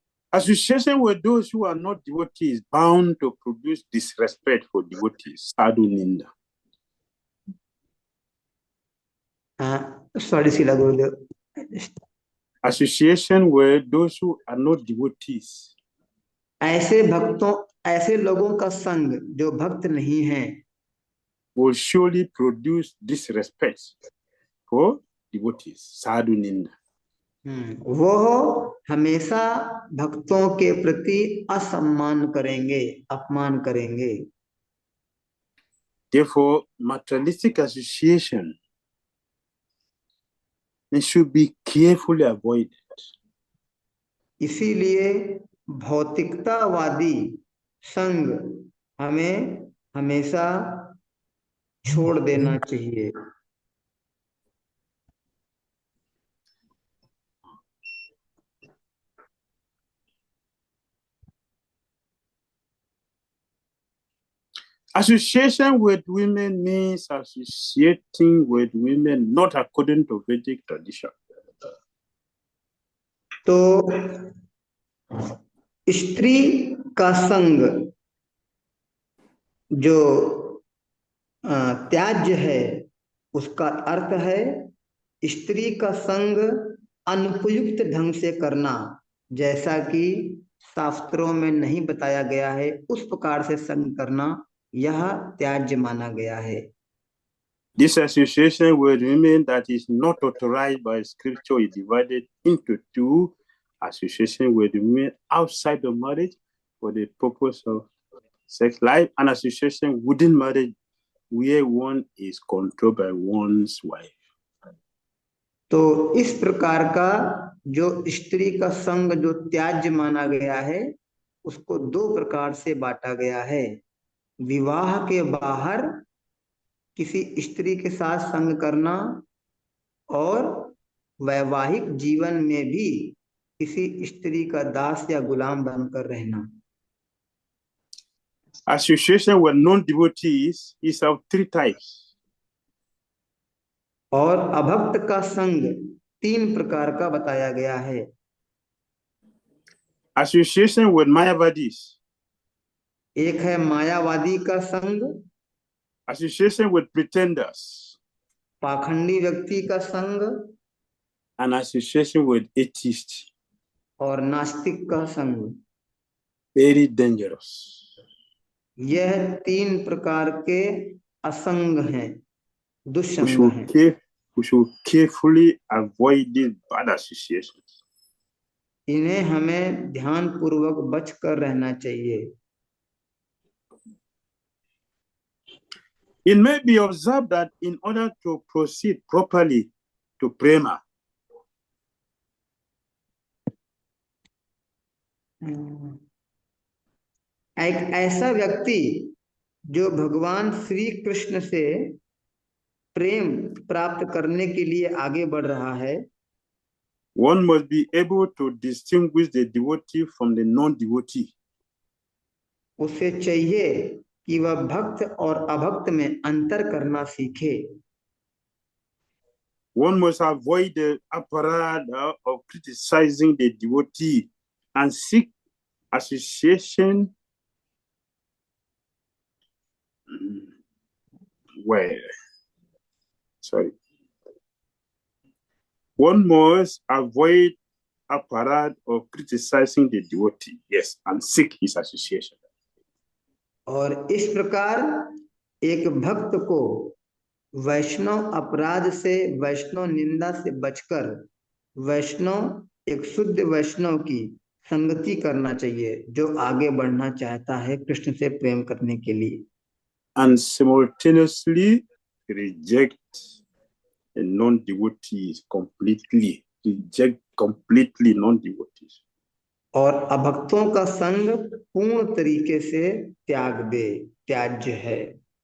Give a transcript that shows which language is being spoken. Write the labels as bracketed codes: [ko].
[en] Association with those who are not devotees bound to produce disrespect for devotees, sadhu ninda. Sorry, Sila Gurudev. Association with those who are not devotees. [hi] ऐसे लोगों का संग जो भक्त नहीं है [en] will surely produce disrespect for devotees, sadhu ninda. [hi] वो हमेशा भक्तों के प्रति असम्मान करेंगे, अपमान करेंगे। [en] Therefore, materialistic association should be carefully avoided. [hi] इसीलिए भौतिकतावादी संग हमें हमेशा छोड़ देना चाहिए। [en] Association with women means associating with women not according to Vedic tradition. [hi] तो स्त्री का संग जो त्याज्य है, उसका अर्थ है स्त्री का संग अनुपयुक्त ढंग से करना, जैसा कि शास्त्रों में नहीं बताया गया है उस प्रकार से संग करना, यह त्याज्य माना गया है। [en] This association with women that is not authorized by scripture is divided into two: association with women outside of marriage for the purpose of sex life, and association within marriage where one is controlled by one's wife. [hi] तो इस प्रकार का जो स्त्री का संग जो त्याज्य माना गया है, उसको दो प्रकार से बांटा गया है। विवाह के बाहर किसी स्त्री के साथ संग करना और वैवाहिक जीवन में भी किसी स्त्री का दास या गुलाम बनकर रहना। [en] Association with non-devotees is of three types. [hi] और अभक्त का संग तीन प्रकार का बताया गया है। [en] Association with Mayavadis, [hi] एक है मायावादी का संग, [en] association with pretenders, [hi] पाखंडी व्यक्ति का संग, [en] and association with atheists. [hi] और नास्तिक का संग। [en] Very dangerous. [hi] यह तीन प्रकार के असंग हैं, [en] We [hi] दुष्संग हैं। [en] should carefully avoid these bad associations. [hi] इन्हें हमें ध्यान पूर्वक बच कर रहना चाहिए। [en] It may be observed that in order to proceed properly to prema, [hi] एक ऐसा व्यक्ति जो भगवान श्री कृष्ण से प्रेम प्राप्त करने के लिए आगे बढ़ रहा है, [en] one must be able to distinguish the devotee from the non-devotee. [hi] उसे चाहिए कि वह भक्त और अभक्त में अंतर करना सीखे। [en] One must avoid the aparadha of criticizing the devotee and seek association One must avoid aparadha of criticizing the devotee, yes, and seek his association. [hi] और इस प्रकार एक भक्त को वैष्णव अपराध से, वैष्णव निंदा से बचकर वैष्णव एक शुद्ध वैष्णव की संगति करना चाहिए, जो आगे बढ़ना चाहता है कृष्ण से प्रेम करने के लिए। [en] And simultaneously reject the non-devotees completely. Reject completely non-devotees. [hi] और अभक्तों का संग पूर्ण तरीके से त्याग दे, त्याज्य है।